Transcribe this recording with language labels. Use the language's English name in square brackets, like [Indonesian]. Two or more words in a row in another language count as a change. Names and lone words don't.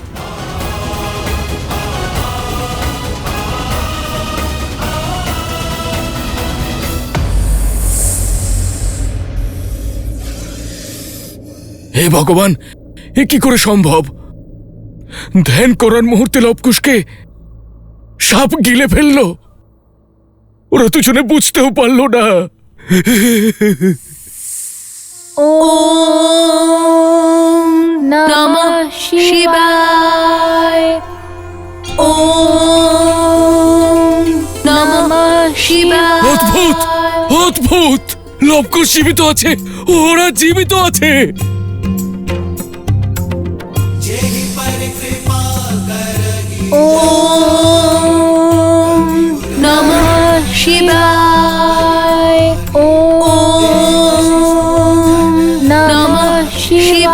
[Bangla] হে ভগবান, এ কি করে সম্ভব? ধ্যান করার মুহূর্তে লবকুশকে সাপ গিলে ফেললো। ওরা দুজনে বুঝতেও পারলো না। [Sanskrit] ওম নমঃ শিবায়। ওম নমঃ শিবায়। [Bangla] অদ্ভুত, অদ্ভুত! লবকুশ জীবিত আছে, ওরা জীবিত আছে। [Sanskrit] ওম নমঃ শিবায়। ওম নমঃ শিবায়।